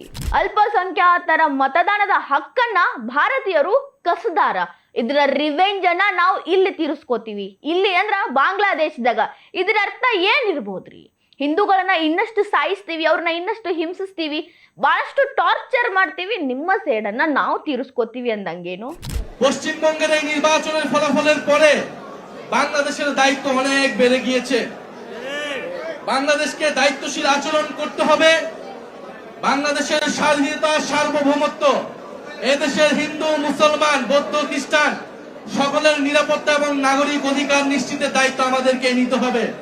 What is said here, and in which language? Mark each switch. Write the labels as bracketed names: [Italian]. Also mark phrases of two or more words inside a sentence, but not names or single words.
[Kannada] ಅಲ್ಪಸಂಖ್ಯಾತರ ಮತದಾನದ ಹಕ್ಕನ್ನ ಭಾರತೀಯರು ಕಸದಾರ, ಇದರ ರಿವೆಂಜ್ ಅನ್ನ ನಾವು ಇಲ್ಲಿ ತೀರಿಸ್ಕೋತೀವಿ. ಇಲ್ಲಿ ಅಂದ್ರ ಬಾಂಗ್ಲಾದೇಶದಾಗ. ಇದರ ಅರ್ಥ ಏನಿರ್ಬೋದ್ರಿ? ಹಿಂದೂಗಳನ್ನ ಇನ್ನಷ್ಟು ಸಾಯಿಸ್ತೀವಿ, ಅವ್ರನ್ನ ಇನ್ನಷ್ಟು ಹಿಂಸಿಸ್ತೀವಿ, ಬಹಳಷ್ಟು ಟಾರ್ಚರ್ ಮಾಡ್ತೀವಿ, ನಿಮ್ಮ ಸೇಡನ್ನ ನಾವು ತೀರಿಸ್ಕೋತೀವಿ ಅಂದಂಗೇನು? [Bangla] পশ্চিমবঙ্গের এই নির্বাচনের ফলাফলের পরে বাংলাদেশের দায়িত্ব অনেক বেড়ে গিয়েছে। বাংলাদেশকে দায়িত্বশীল আচরণ করতে হবে। বাংলাদেশের স্বাধীনতা, সার্বভৌমত্ব, এদেশের হিন্দু, মুসলমান, বৌদ্ধ, খ্রিস্টান সকলের নিরাপত্তা এবং নাগরিক অধিকার নিশ্চিতের দায়িত্ব আমাদেরকে নিতে হবে।